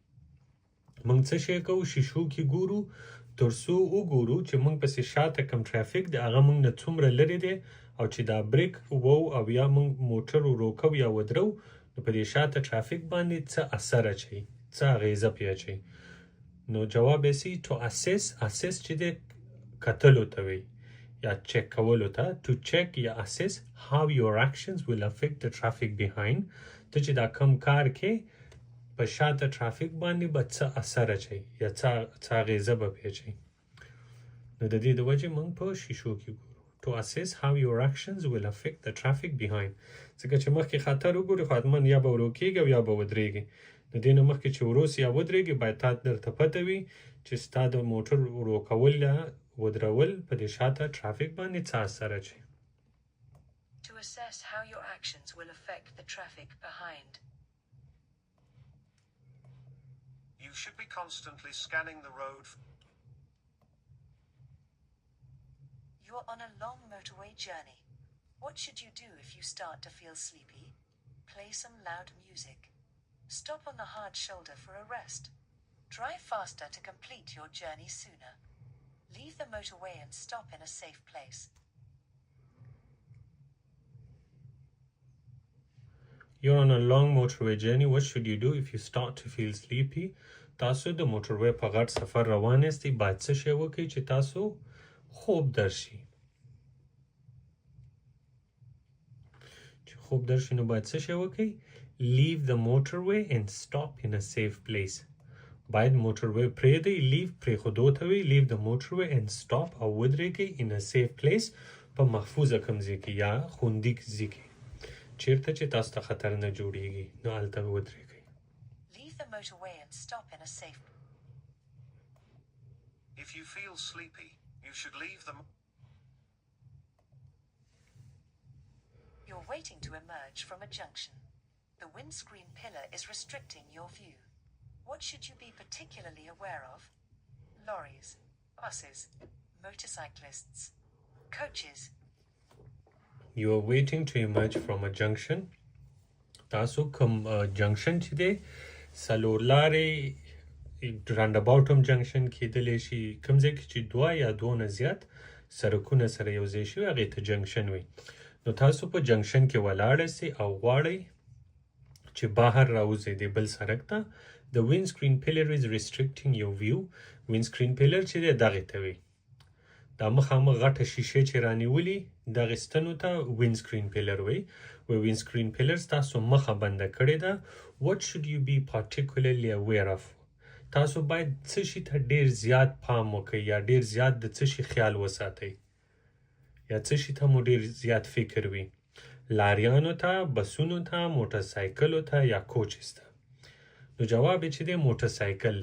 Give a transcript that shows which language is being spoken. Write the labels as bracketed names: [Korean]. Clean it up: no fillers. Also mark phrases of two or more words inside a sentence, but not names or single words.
[Pashto] موږ څه شی کوو شیشو کې ګورو تر څو وګورو چې موږ پسې شاته کوم ټرافیک دی هغه موږ نه څومره لرې دی او چې دا بریک وو او یا موږ موټر ورو کوو یا ودرو نو په دې شاته ټرافیک باندې څه اثر اچوي څه اغېزه پرې اچوي نو جواب یې سي [English] to assess [Pashto] چې دی کتلو ته وي یا چک کولو ته [English] to check [Pashto] یا [English] assess how your actions will affect the traffic behind [Pashto] ته چې دا کم کار کې په شاته ټرافیک باندې به څه اثر اچوي یا څه اغېزه به پرې اچوي نو د دې د وجې موږ په شیشو کې ګورو [English] to assess how your actions will affect the traffic behind [Pashto] ځکه چې مخکې خطر وګوري خو حتما یا به ورو کېږي او یا به ودرېږي د دې نه مخکې چې وروسې یا ودرېږي باید تا درته پته وي چې ستا د موټر ورو کول یا ودرول په دې شاته ټرافیک باندې څه اثر اچوي [English] To assess how your actions will affect the traffic behind. You should be constantly scanning the road. You're on a long motorway journey. What should you do if you start to feel sleepy? Play some loud music. Stop on the hard shoulder for a rest. Drive faster to complete your journey sooner. Leave the motorway and stop in a safe place. You're on a long motorway journey. What should you do if you start to feel sleepy? [Pashto] تاسو د موټروي په غټ سفر روان یاستئ باید څه شی وکړئ چې تاسو خوب درشي چې خوب درشي نو باید څه شی وکړئ [English] Leave the motorway and stop in a safe place. [Pashto] باید موټروي پرېږدئ لیو پرېښودو ته وي [English] Leave the motorway and stop [Pashto] او ودرېږئ [English] in a safe place [Pashto] په محفوظه کوم ځای کې یا خوندي ځای کې چیرته چې تاسو ته خطر نه جوړیږي نو هلته ودرېږئ. [English] Leave the motorway and stop in a safe. If you feel sleepy, you should leave the. You're waiting to emerge from a junction. The windscreen pillar is restricting your view. What should you be particularly aware of? Lorries, buses, motorcyclists, coaches. You are waiting to emerge from a junction. [Pashto] تاسو کوم جنکشن چې دی څلور لارې رانداباوټ هم جنکشن کیدلی شي، کوم ځای کې چې دوه یا دوه نه زیات سرکونه سره یو ځای شوي هغې ته جنکشن وي. نو تاسو په جنکشن کې ولاړه سئ او غواړئ چې بهر راوځئ د بل سرک ته. [English] The windscreen pillar is restricting your view. windscreen pillar [Pashto] چې دی دغې ته وي. دا مخامخ غټه شیشې چې رانیولي دغې ستنو ته [English] windscreen pillar [Pashto] وي. [English] windscreen pillar [Pashto] تاسو مخه بنده کړې ده. [English] What should you be particularly aware of? [Pashto] تاسو باید څه شي ته ډېر زیات پام وکړئ یا ډېر زیات د څه شي خیال وساتئ یا څه شي ته مو ډېر زیات فکر وي. لاریانو ته، بسونو ته، موټرسایکلو ته یا کوچز ته. نو جواب یې چې دی موټرسایکل دی.